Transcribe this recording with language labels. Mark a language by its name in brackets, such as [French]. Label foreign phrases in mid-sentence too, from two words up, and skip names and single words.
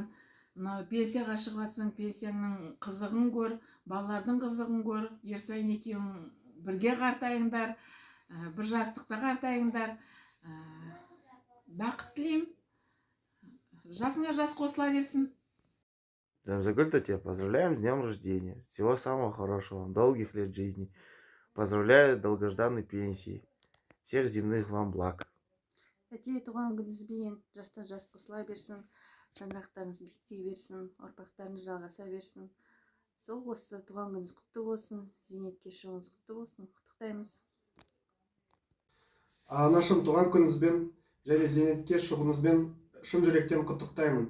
[Kazakh] Пенсияға шығып жатсың, пенсияңның қызығын көр, балалардың қызығын көр, ерсайын екеуің бірге қартайыңдар, бір жастықта қартайыңдар. Бақыт тілеймін, жасыңа жас қосыла берсін. Зәмзәгүл тәте, [Russian] поздравляем с днем рождения. Всего самого хорошего, долгих лет жизни. Поздравляю долгожданной пенсии. Всех земных вам благ. [Kazakh] Тәте, туған күніңізбен жастан жас қосыла берсін, жаңғақтарыңыз биіктей берсін, ұрпақтарыңыз жалғаса берсін. Сол осы туған күніңіз құтты болсын, зейнетке шығуыңыз құтты болсын, құттықтаймыз. Анашым, туған күніңізбен және зейнетке шығуыңызбен шын жүректен құттықтаймын.